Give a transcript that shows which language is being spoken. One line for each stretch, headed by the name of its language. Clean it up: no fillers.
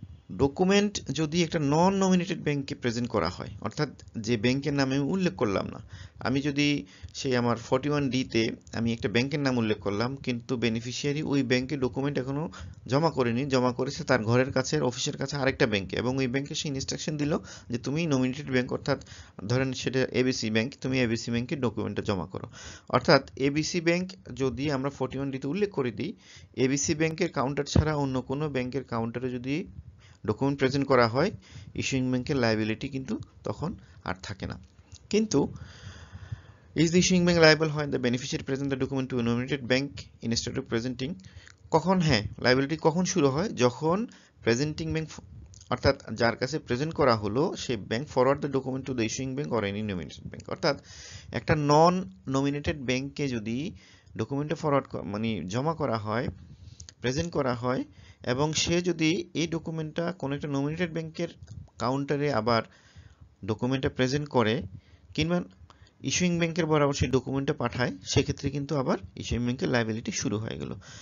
Bangla: Document যদি একটা নন nominated ব্যাংকে প্রেজেন্ট করা হয়, অর্থাৎ যে ব্যাংকের নাম আমি উল্লেখ করলাম না, আমি যদি সেই আমার 41D তে আমি একটা ব্যাংকের নাম উল্লেখ করলাম, কিন্তু বেনিফিশিয়ারি ওই ব্যাংকে ডকুমেন্ট এখনো জমা করেনি, জমা করেছে তার ঘরের কাছে অফিসের কাছে আরেকটা ব্যাংকে, এবং ওই ব্যাংকে সে ইনস্ট্রাকশন দিল যে তুমি নমিনেটেড ব্যাংক, অর্থাৎ ধরেন সেটা এবিসি ব্যাংক, তুমি এবিসি ব্যাংকে ডকুমেন্টটা জমা করো। অর্থাৎ এবিসি ব্যাংক যদি আমরা 41D তে উল্লেখ করে দিই, এবিসি ব্যাংকের কাউন্টার ছাড়া অন্য কোনো ব্যাংকের কাউন্টারে যদি ডকুমেন্ট প্রেজেন্ট করা হয়, ইস্যুইং ব্যাংকের লায়াবিলিটি কিন্তু তখন আর থাকে না। কিন্তু
English: is the issuing bank liable when the beneficiary present the document to a nominated bank instead of presenting?
Bangla: কখন, হ্যাঁ, লায়াবিলিটি কখন শুরু হয়? যখন প্রেজেন্টিং ব্যাংক, অর্থাৎ যার কাছে প্রেজেন্ট করা হলো সেই bank
English: Forward the document to the issuing bank or any nominated bank.
Bangla: অর্থাৎ একটা নন নমিনেটেড ব্যাংকে যদি ডকুমেন্টে ফরওয়ার্ড মানে জমা করা হয়, প্রেজেন্ট করা হয়, এবং সে যদি এই ডকুমেন্টটা কোনো একটা নমিনেটেড ব্যাংকের কাউন্টারে আবার ডকুমেন্টটা প্রেজেন্ট করে, কিংবা ইস্যুইং ব্যাংকের বরাবর সেই ডকুমেন্টটা পাঠায়, সেক্ষেত্রে কিন্তু আবার ইস্যুইং ব্যাংকের লায়াবিলিটি শুরু হয়ে গেল।